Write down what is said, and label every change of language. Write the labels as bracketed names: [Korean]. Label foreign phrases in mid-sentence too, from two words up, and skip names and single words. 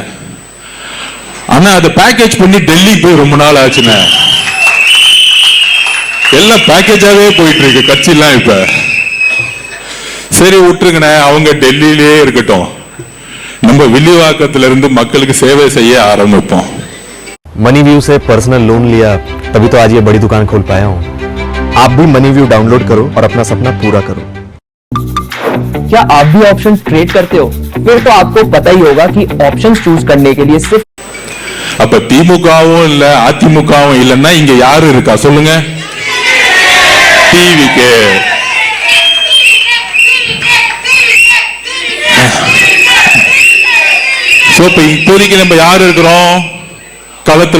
[Tamil] ஆனா அதை பேக்கேஜ் பண்ணி டெல்லி போய் ரொம்ப நாள் ஆச்சுன்னு, எல்லாம் பேக்கேஜாவே போயிட்டு இருக்கு கட்சி எல்லாம். இப்ப சரி விட்டுருங்கண்ணே, அவங்க டெல்லியிலே இருக்கட்டும், நம்ம வில்லிவாக்கத்துல இருந்து மக்களுக்கு சேவை செய்ய ஆரம்பிப்போம். [Hindi] मनीव्यू से [English] personal loan [Hindi] लिया, तभी तो आज ये बड़ी दुकान खोल पाया हूँ। आप भी मनीव्यू डाउनलोड करो और अपना सपना पूरा करो। क्या आप भी [English] options trade [Hindi] करते हो? फिर तो आपको पता ही होगा कि [English] options choose [Hindi] करने के लिए सिर्फ [Tamil] அப்ப திமுகவும் இல்ல அதிமுகவும் இல்லன்னா இங்க யாரு இருக்கா சொல்லுங்க? டிவிக்கு. இப்போதைக்கு நம்ம யாரு இருக்கிறோம் களத்துல?